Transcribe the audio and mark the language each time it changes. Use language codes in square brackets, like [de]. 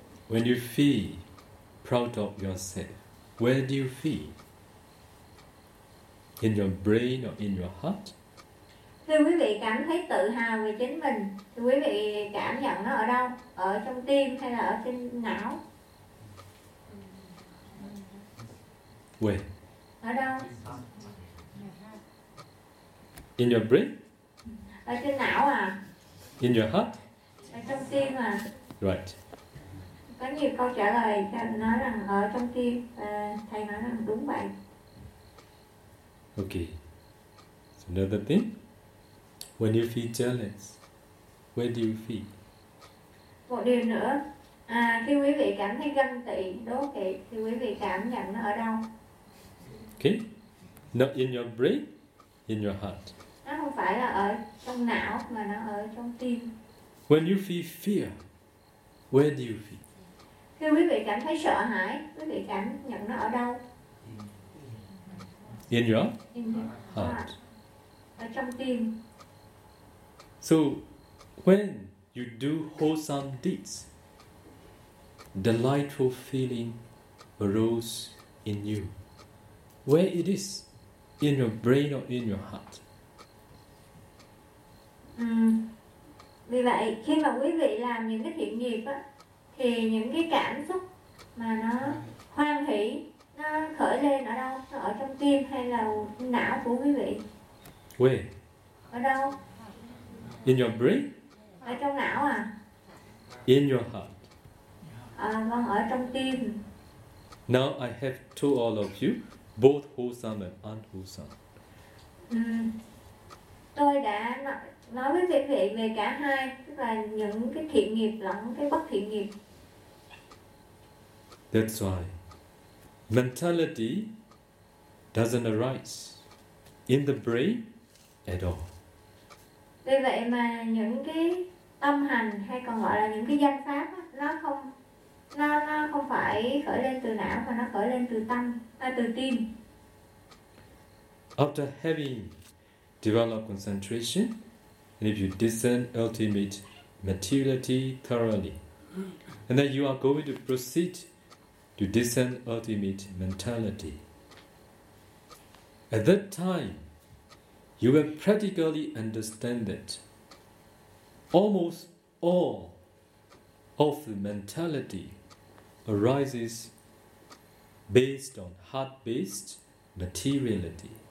[en] When you feel proud of yourself, where do you feel? In your brain or in your heart? [vi] Thì quý vị cảm thấy tự hào về chính mình, thì quý vị cảm nhận nó ở đâu? Ở trong tim hay là ở trên não? [en] Where? [vi] Ở đâu? [en] In your brain? [vi] Ở trên não à? [en] In your heart? [vi] Ở trong tim à? [en] Right. [vi] Có nhiều câu trả lời nói rằng ở trong tim, thầy nói rằng đúng vậy. [en] Okay. So another thing. When you feel jealous, where do you feel? [vi] Một điều nữa, khi quý vị cảm thấy ganh tị, đố kỵ, thì quý vị cảm nhận nó ở đâu? [en] Okay, not in your brain, in your heart. [vi] Nó không phải là ở trong não, mà nó ở trong tim. [en] When you feel fear, where do you feel? [vi] Khi quý vị cảm thấy sợ hãi, quý vị cảm nhận nó ở đâu? [en] In your heart. [vi] Ở trong tim. [en] So, when you do wholesome deeds, delightful feeling arose in you. Where it is? In your brain or in your heart? [vi] Vì vậy, khi mà quý vị làm những cái thiện nghiệp á, thì những cái cảm xúc mà nó hoan hỷ, nó khởi lên ở đâu? Nó ở trong tim hay là não của quý vị? [en] Where? [vi] Ở đâu? [en] In your brain? [vi] Ở trong não à? [en] In your heart. [vi] Vâng, ở trong tim. [en] Now I have told all of you, both wholesome and unwholesome. [vi] Tôi đã nói với quý vị về cả hai, tức là những cái thiện nghiệp lẫn cái bất thiện nghiệp. [en] That's why mentality doesn't arise in the brain at all. [vi] Vì vậy mà những cái tâm hành hay còn gọi là những cái danh pháp á, nó không phải khởi lên từ não mà nó khởi lên từ tâm, từ tim. [en] After having developed concentration, and if you discern ultimate materiality thoroughly, and then you are going to proceed to descend ultimate mentality. At that time, you will practically understand that almost all of the mentality arises based on heart-based materiality.